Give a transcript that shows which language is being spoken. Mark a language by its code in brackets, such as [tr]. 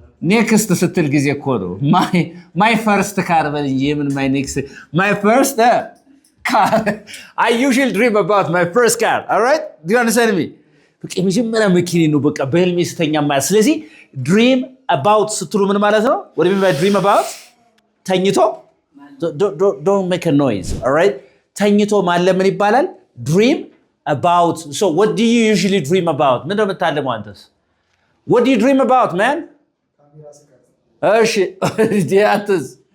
[am] ኔክስት ስትል ጊዜ እኮ ነው። [en] My first car [am] በል እንጂ የምን [en] my next my first car. I usually dream about my first car. All right? Do you understand me? [am] በቃ የመጀመሪያ መኪኔ ነው በቃ በህልሜ ስተኛ ማለት። ስለዚህ dream about ስትሉ ምን ማለት ነው? [en] What do you mean by dream about? ተኝቶ don't make a noise. All right? [am] ተኝቶ ማለም ምን ይባላል? Dream about. [en] So what do you usually dream about? [am] ምን ነው የምታለመው አንተስ? [en] What do you dream about, man? እሺ ዲያትስ